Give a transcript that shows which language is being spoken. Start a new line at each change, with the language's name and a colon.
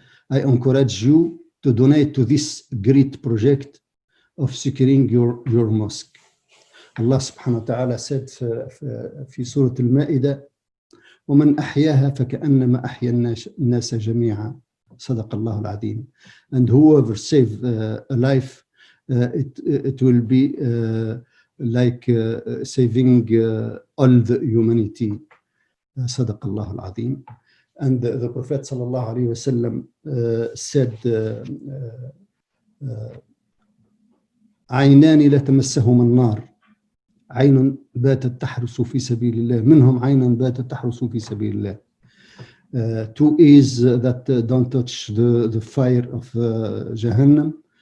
English: I encourage you to donate to this great project of securing your mosque. Allah subhanahu wa ta'ala said
Arabic: في سورة المائدة ومن أحياها فكأنما أحيا الناس جميعا صدق الله العظيم.
English: And whoever save a life, it will be like saving all the humanity.
Arabic: صدق الله العظيم.
English: And the Prophet sallallahu alaihi wasallam said,
Arabic: عينان لا تمسهما النار، عين باتت تحرس في سبيل الله، منهم عين باتت تحرس في سبيل الله.
English: Two is that don't touch the fire of Jahannam.